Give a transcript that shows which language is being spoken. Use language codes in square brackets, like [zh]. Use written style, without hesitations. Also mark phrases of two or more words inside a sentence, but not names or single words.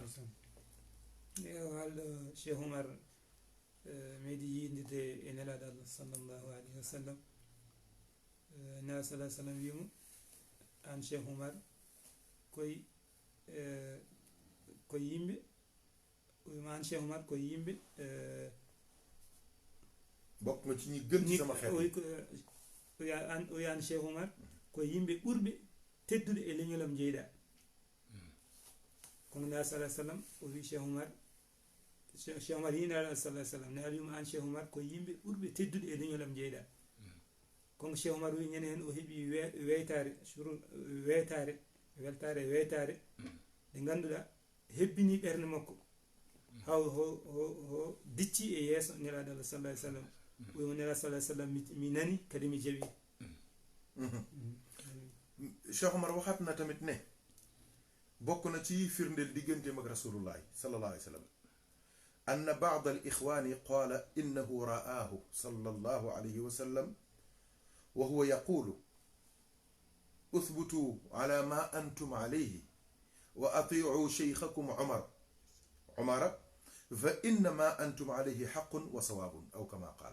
[ff] wàll Cheikh Omar meydi yindide e nelaɗo Allah [ar] صلى الله عليه وسلم [ff] nela salah sallam wimo an Cheikh Omar koye yimɓe wima an Cheikh Omar koye yimɓe [wo] bokk nga ci ñi gën ci sama xeet [ff] o yan Cheikh Omar ko yimɓe ɓurɓe teddude e leñolam jeyɗa kono nela salah sallam o wi Cheikh Omar yinaɗo salah sallam nela wima an Cheikh Omar ko yimɓe ɓurɓe teddude e leñolam jeyɗa kono Cheikh Omar wi ñande hen o heeɓi weytare weltare weytare nde ganduɗa hebbini ɓerde makko haw ho dicci e yeeso nelaɗo Allah sallah sallam wimo nela salah sallam mi nani kadi mi jaɓi [wo] Cheikh Omar waxaat na tamit ne bokk na ci firndeel digganteem ak rasulullahi [ar] صلى الله عليه وسلم أن بعض الإخوان قال إنه رآه صلى الله عليه وسلم و وهو يقول اثبتوا على ما أنتم عليه وأطيعوا شيخكم عمر فإن ما أنتم عليه حق وصواب أو كما قال